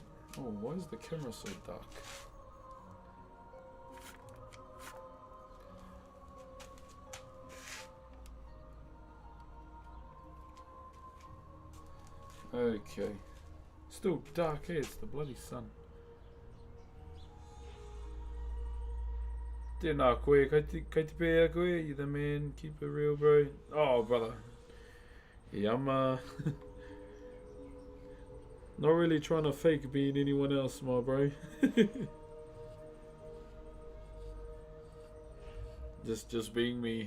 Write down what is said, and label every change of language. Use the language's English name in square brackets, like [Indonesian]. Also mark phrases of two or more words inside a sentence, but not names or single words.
[English] Oh, why is the camera so dark? Okay. Still dark here, it's the bloody sun. [Māori] Tēnā koe, kai te pēa koe, [English] you the man, keep it real bro. Oh brother. Yeah, I'm not really trying to fake being anyone else, my bro. just being me.